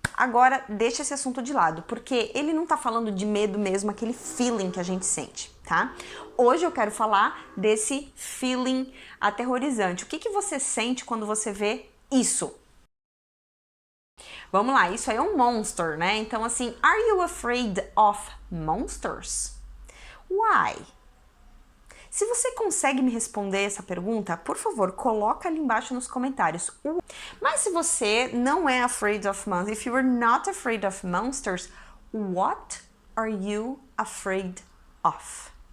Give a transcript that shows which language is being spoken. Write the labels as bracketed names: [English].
[Portuguese] Agora, deixa esse assunto de lado, porque ele não tá falando de medo mesmo, aquele feeling que a gente sente, tá? Hoje eu quero falar desse feeling aterrorizante. O que que você sente quando você vê isso? Vamos lá, isso aí é um monster, né? Então assim, [English] are you afraid of monsters? Why? [Portuguese] Se você consegue me responder essa pergunta, por favor, coloca ali embaixo nos comentários. Mas se você não é [English] afraid of monsters, if you are not afraid of monsters, what are you afraid of?